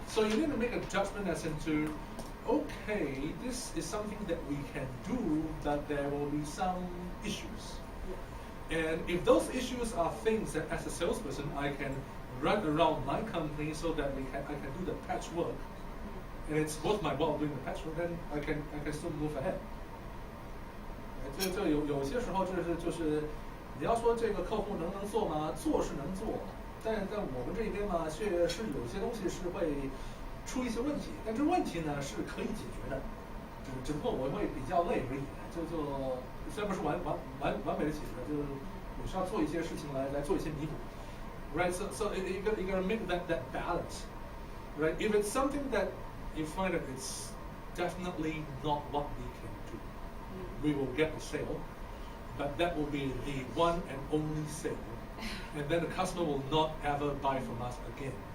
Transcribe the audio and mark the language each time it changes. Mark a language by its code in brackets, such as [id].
[en] So you need to make a judgment as into, okay, this is something that we can do, but there will be some issues. And if those issues are things that as a salesperson I can run around my company so that I can do the patchwork, and it's worth my while doing the patchwork, then I can still move ahead. [zh] 这有些时候就是你要说这个客户能做吗？做是能做，但我们这边嘛，是有些东西是会出一些问题，但这问题呢是可以解决的，只不过我会比较累而已。虽然不是完美的解决，就是我需要做一些事情来做一些弥补。 [en] Right, so you gotta make that balance, right? If it's something that you find that it's definitely not what we can do, we will get the sale, but that will be the one and only sale, and then the customer will not ever buy from us again.